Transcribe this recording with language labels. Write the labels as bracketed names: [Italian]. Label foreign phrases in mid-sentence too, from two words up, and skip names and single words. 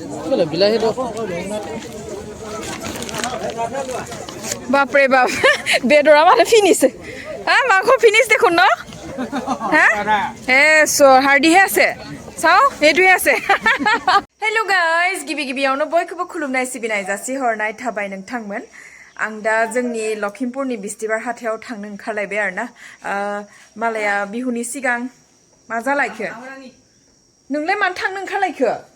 [Assamese] বাপরে বাপ বেদরা মানে ফিনিশ হ্যাঁ মাংস ফিনিশ দেখুন ন হ্যাঁ হাৰ্ডিহে আছে চাও এইটোৱে আছে [English] hello guys [Bodo] गिबि गिबियावनो बयखौबो खुलुमनाय सिबिनाय जासि हरनाय थाबाय नोंथांमोन आं दा जोंनि लखिमपुरनि बिस्तिबार हाथायाव थांनो ओंखारलायबाय आरोना मालाया बिहुनि सिगां मा जालायखो नोंलाय मानो थांनो ओंखारलायखो